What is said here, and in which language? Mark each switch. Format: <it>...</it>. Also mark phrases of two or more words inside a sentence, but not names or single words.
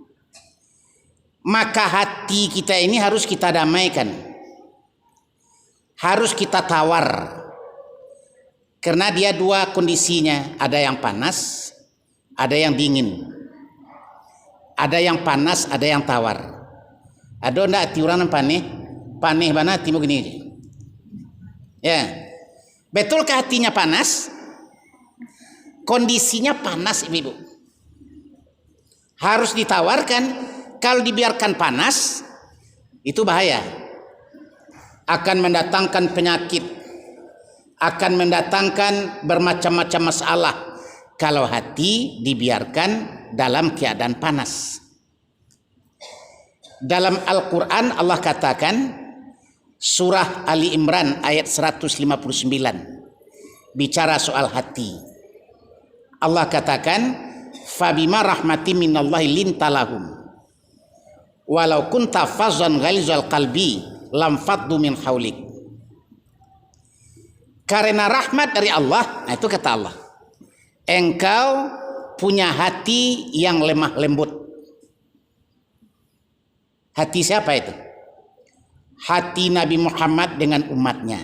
<id>Maka hati kita ini harus kita damaikan, harus kita tawar, karena dia dua kondisinya, ada yang panas, ada yang dingin, ada yang panas, ada yang tawar.</id> <min>Ada ndak tiuran paneh bana timu gini. Ya.</min> <id>Betulkah hatinya panas? kondisinya panas ibu. Harus ditawarkan. Kalau dibiarkan panas itu bahaya. Akan mendatangkan penyakit, akan mendatangkan bermacam-macam masalah kalau hati dibiarkan dalam keadaan panas. Dalam Al-Quran Allah katakan, surah Ali Imran ayat 159, bicara soal hati.</id> <ar>Allah katakan, فبما رحمة من الله لنت لهم ولو كنت فظا غليظ القلب لانفضوا من حولك.</ar> <id>Karena rahmat dari Allah, nah itu kata Allah, engkau punya hati yang lemah lembut. Hati siapa itu? Hati Nabi Muhammad dengan umatnya.</id>